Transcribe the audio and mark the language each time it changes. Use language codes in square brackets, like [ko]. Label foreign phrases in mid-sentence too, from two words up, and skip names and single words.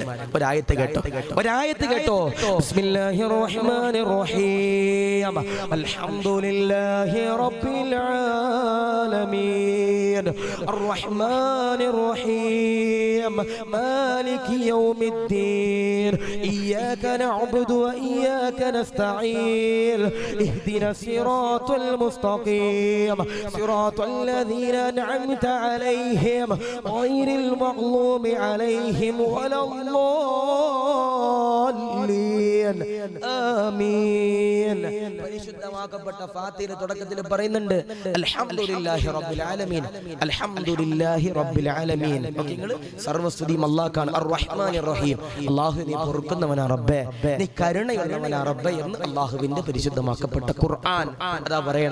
[ml] ഒരായത്ത് കേട്ടോ, ഒരായത്ത് കേട്ടോ. [ar] بسم الله الرحمن الرحيم، الحمد لله رب العالمين، الرحمن الرحيم، مالك يوم الدين، إياك نعبد وإياك نستعين، اهدنا الصراط المستقيم، صراط الذين أنعمت عليهم غير المغضوب عليهم ولا الضالين ആമീൻ. [ml] പരിശുദ്ധമാക്കപ്പെട്ട ഫാത്തിഹയുടെ തുടക്കത്തിൽ പറയുന്നുണ്ട് [ar] الحمد لله رب العالمين, الحمد لله رب العالمين. [ml] നിങ്ങൾ സർവസ്തുതിയും അല്ലാഹുവാണ്. [ar] الرحمن الرحيم, [ml] അല്ലാഹു നീ പൊറുക്കുന്നവനാ റബ്ബേ, നീ കരുണയുള്ളവനാ റബ്ബേ എന്ന് അല്ലാഹുവിന്റെ പരിശുദ്ധമാക്കപ്പെട്ട ഖുർആൻ അതാ പറയണേ.